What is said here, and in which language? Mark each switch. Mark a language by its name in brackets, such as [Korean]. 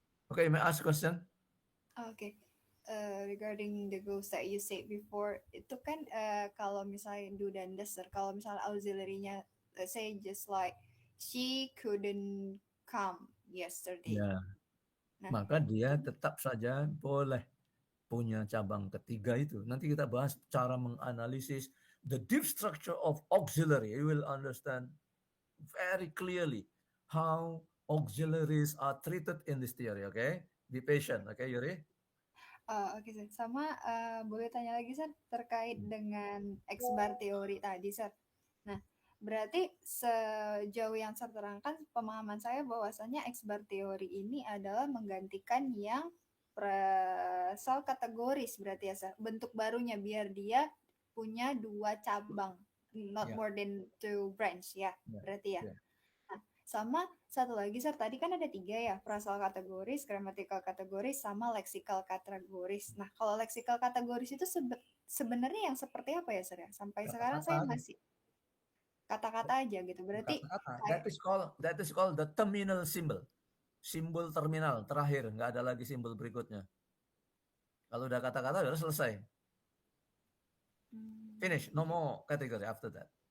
[English] Okay, may I ask a question? Okay. Regarding the goals that you said before, [Indonesian] itu kan kalau misalnya do dan does, sir. Kalau misalnya auxiliary-nya, [English] let's say just like she couldn't come yesterday. [Indonesian] Ya, Nah, maka dia tetap saja boleh punya cabang ketiga itu. Nanti kita bahas cara menganalisis [English] the deep structure of auxiliary. You will understand very clearly how auxiliaries are treated in this theory. Okay, be patient. Okay, Yuri. [Indonesian] Oke, sir. Sama boleh tanya lagi, sir, terkait dengan X bar teori tadi, sir. Nah, berarti sejauh yang saya terangkan, pemahaman saya bahwasannya X bar teori ini adalah menggantikan yang presal kategoris, berarti ya, sir. Bentuk barunya biar dia punya 2 cabang, not Ya. [English] more than 2 branch [Indonesian] ya, berarti ya. Ya. Nah, sama satu lagi, sir, tadi kan ada 3 ya, prasal kategoris, grammatical kategoris, sama leksikal kategoris. Nah, kalau leksikal kategoris itu sebenarnya yang seperti apa ya, sir ya? Sampai sekarang saya Kata-kata. masih kata-kata aja gitu. Berarti Kata-kata. [English] That is called the terminal symbol. [Indonesian] Simbol terminal terakhir, nggak ada lagi simbol berikutnya. Kalau udah kata-kata udah selesai. [English] Finish, no more category after that.